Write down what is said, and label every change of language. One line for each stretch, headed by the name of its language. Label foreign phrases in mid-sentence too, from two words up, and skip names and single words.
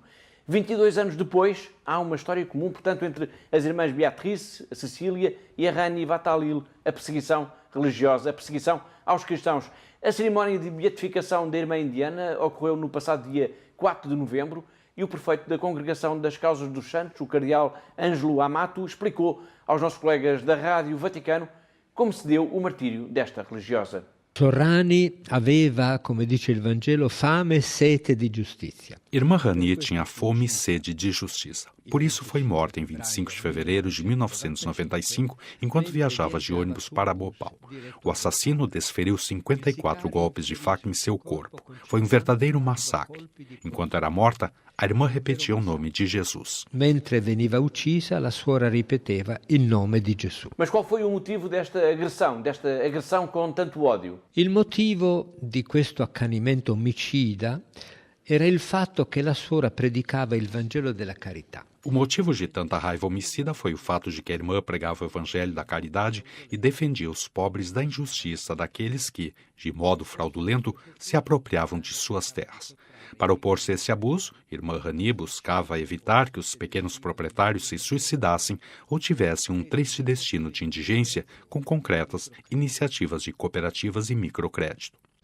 Portuguese: 22 anos depois, há uma história comum, portanto, entre as irmãs Beatrice, a Cecília e a Rani Vatalil, a perseguição religiosa, a perseguição aos cristãos. A cerimónia de beatificação da irmã indiana ocorreu no passado dia 4 de novembro e o prefeito da Congregação das Causas dos Santos, o cardeal Ângelo Amato, explicou aos nossos colegas da Rádio Vaticano como se deu o martírio desta religiosa.
Italian: Rani aveva, come dice il Vangelo, fame e sete di giustizia.
Portuguese: Irmã Rani tinha fome e sede de justiça. Por isso foi morta em 25 de fevereiro de 1995, enquanto viajava de ônibus para Bhopal. O assassino desferiu 54 golpes de faca em seu corpo. Foi um verdadeiro massacre. Enquanto era morta, a irmã repetia o nome de Jesus.
Italian: Mentre veniva uccisa, la suora ripeteva il nome di Gesù.
Portuguese: Mas qual foi o motivo desta agressão com tanto ódio?
Italian: Il motivo di questo accanimento omicida era il fatto che la suora predicava il Vangelo della carità.
Portuguese: O motivo de tanta raiva homicida foi o fato de que a irmã pregava o evangelho da caridade e defendia os pobres da injustiça daqueles que, de modo fraudulento, se apropriavam de suas terras. Para opor-se a esse abuso, irmã Rani buscava evitar que os pequenos proprietários se suicidassem ou tivessem um triste destino de indigência com concretas iniciativas de cooperativas e microcrédito.